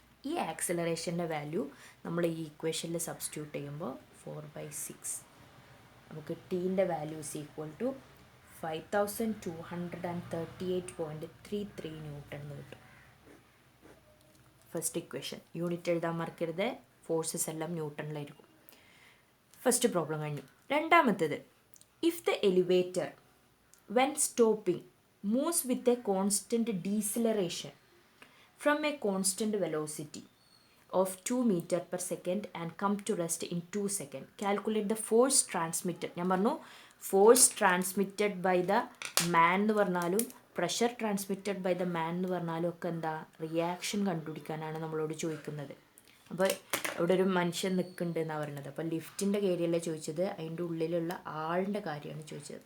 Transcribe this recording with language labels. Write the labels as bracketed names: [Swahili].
[Malayalam] ഈ ആക്സിലറേഷൻ്റെ വാല്യൂ നമ്മൾ ഈ ഇക്വേഷനിൽ സബ്സ്റ്റിറ്റ്യൂട്ട് ചെയ്യുമ്പോൾ 4/6 നമുക്ക് ടീൻ്റെ value [English] is equal to [Malayalam] 5238.33 newton എന്ന് കിട്ടും. ഫസ്റ്റ് ഇക്വേഷൻ യൂണിറ്റ് എഴുതാൻ മറക്കരുത്, ഫോഴ്സസ് എല്ലാം ന്യൂട്ടണിലായിരിക്കും. ഫസ്റ്റ് പ്രോബ്ലം കഴിഞ്ഞു. രണ്ടാമത്തേത്, [English] If the elevator when stopping moves with a constant deceleration from a constant velocity of 2 meter per second and come to rest in 2 seconds. Calculate the force transmitted. [Malayalam] ഞാൻ പറഞ്ഞു [English] force transmitted by the man [Malayalam] എന്ന് പറഞ്ഞാലും [English] pressure transmitted by the man [Malayalam] എന്ന് പറഞ്ഞാലും ഒക്കെ എന്താ, reaction കണ്ടുപിടിക്കാനാണ് നമ്മളോട് ചോദിക്കുന്നത്. അപ്പോൾ ഇവിടെ ഒരു മനുഷ്യൻ നിൽക്കുന്നുണ്ട് എന്നാണ് പറയുന്നത്. അപ്പോൾ ലിഫ്റ്റിൻ്റെ കാര്യമല്ല ചോദിച്ചത്, അതിൻ്റെ ഉള്ളിലുള്ള ആളിൻ്റെ കാര്യമാണ് ചോദിച്ചത്.